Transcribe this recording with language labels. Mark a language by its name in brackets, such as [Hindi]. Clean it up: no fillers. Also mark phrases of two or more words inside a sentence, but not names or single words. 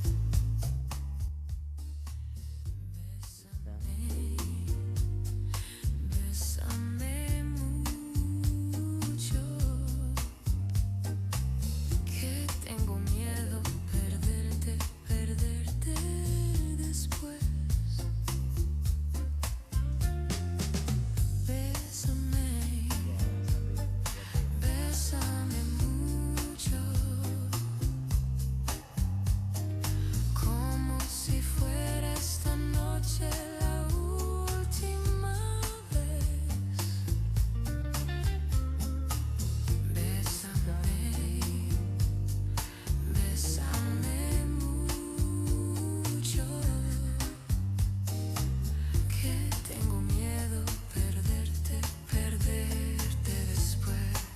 [Spanish] Bésame mucho, que tengo miedo perderte, perderte después. Bésame, [Indonesian] Ya, sambil lihat deh. [Spanish] bésame mucho, como si fuera esta noche la última vez. Bésame, bésame mucho, que tengo miedo perderte, perderte después.